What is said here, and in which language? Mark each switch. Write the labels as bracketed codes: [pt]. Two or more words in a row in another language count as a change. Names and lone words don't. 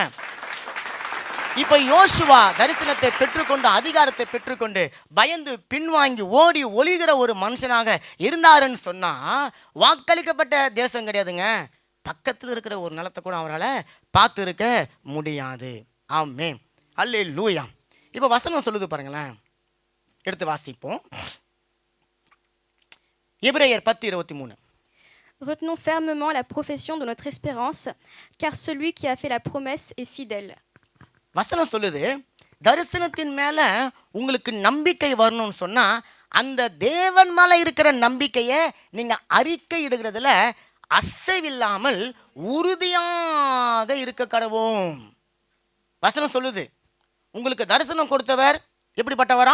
[ta] இப்ப யோசுவா தரிசனத்தை பெற்றுக்கொண்டு அதிகாரத்தை பெற்றுக்கொண்டு பயந்து பின்வாங்கி ஓடி ஒளிகிற ஒரு மனுஷனாக இருந்தாருன்னு சொன்னா வாக்களிக்கப்பட்ட தேசம் கிடையாதுங்க, பக்கத்தில் இருக்கிற ஒரு நிலத்தை கூட அவரால் பார்த்து இருக்க முடியாது. ஆமென், அல்லேலூயா. இப்ப வசனம் சொல்லுது பாருங்களேன், எடுத்து வாசிப்போம். எபிரேயர் 10:23. [fr] Retenons fermement la profession de notre espérance, car celui qui a fait la promesse est fidèle. [ta] வசனம் சொல்லுது, தரிசனத்தின் மேல உங்களுக்கு நம்பிக்கை வரணும்னு சொன்னா அந்த தேவன் மேல இருக்கிற நம்பிக்கையை நீங்க அறிக்கை இடுகிறதுல அசைவில்லாமல் உறுதியாக இருக்க கடவோம். வசனம் சொல்லுது, உங்களுக்கு தரிசனம் கொடுத்தவர் எப்படிப்பட்டவரா?